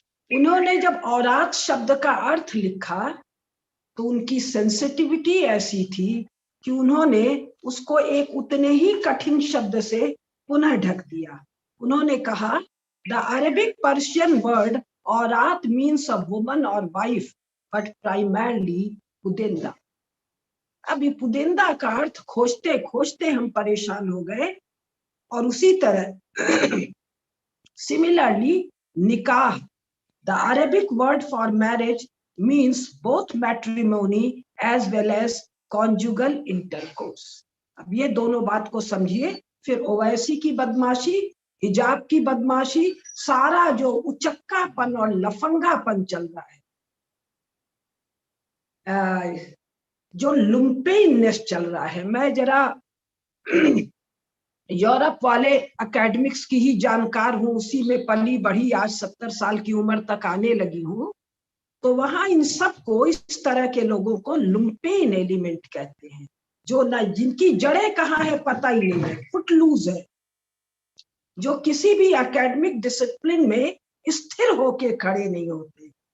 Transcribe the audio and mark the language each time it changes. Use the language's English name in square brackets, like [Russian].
[Hindi] उन्होंने जब औरात शब्द का अर्थ लिखा तो उनकी सेंसिटिविटी ऐसी थी कि उन्होंने उसको एक उतने ही कठिन शब्द से पुनः ढक दिया। उन्होंने कहा, [English] The Arabic Persian word aurat means a woman और wife, but primarily pudenda. [Hindi] अब ये पुदेंदा का अर्थ खोजते खोजते हम परेशान हो गए। और उसी तरह सिमिलरली [English] Nikah, the Arabic word for marriage, means both matrimony as well as conjugal intercourse. [Hindi] अब ये दोनों बात को समझिए फिर ओवैसी की बदमाशी, हिजाब की बदमाशी, सारा जो उचक्कापन और लफंगापन चल रहा है, जो लुम्पेननेस चल रहा है। मैं जरा यूरोप वाले एकेडमिक्स की ही जानकार हूं, उसी में पली बढ़ी, आज 70 साल की उम्र तक आने लगी हूं, तो वहां इन सबको, इस तरह के लोगों को लुम्पेन एलिमेंट कहते हैं, जो ना, जिनकी जड़ें कहाँ है पता ही नहीं है, फुटलूज है, जो किसी भी एकेडमिक डिसिप्लिन में स्थिर होके खड़े नहीं होते।